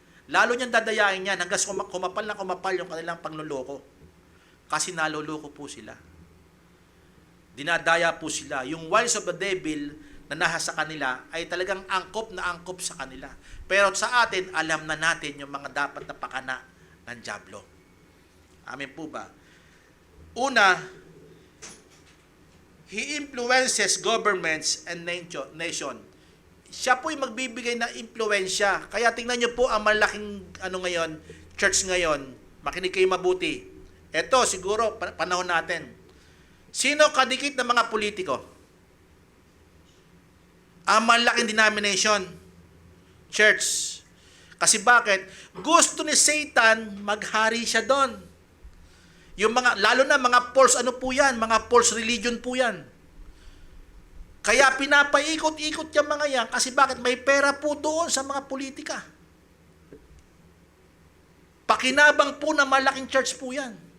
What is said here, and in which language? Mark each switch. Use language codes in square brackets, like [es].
[tl] Lalo niyang dadayain yan hanggang kumapal na kumapal yung kanilang pangloloko. Kasi naloloko po sila. Dinadaya po sila. Yung [en] wiles of the devil [tl] na nasa kanila ay talagang angkop na angkop sa kanila. Pero sa atin, alam na natin yung mga dapat na pakana ng dyablo. Amen po ba? [en] Una, he influences governments and nation. [tl] Siya po'y magbibigay ng impluensya. Kaya tingnan niyo po ang malaking ngayon, church ngayon. Makinig kayo mabuti. Ito siguro panahon natin. Sino kadikit ng mga politiko? Ang malaking denomination, church. Kasi bakit? Gusto ni Satan maghari siya doon. Yung mga, lalo na mga false ano po yan, mga false religion po yan. Kaya pinapaikot-ikot yung mga yan kasi bakit? May pera po doon sa mga politika. Pakinabang po na malaking church po yan.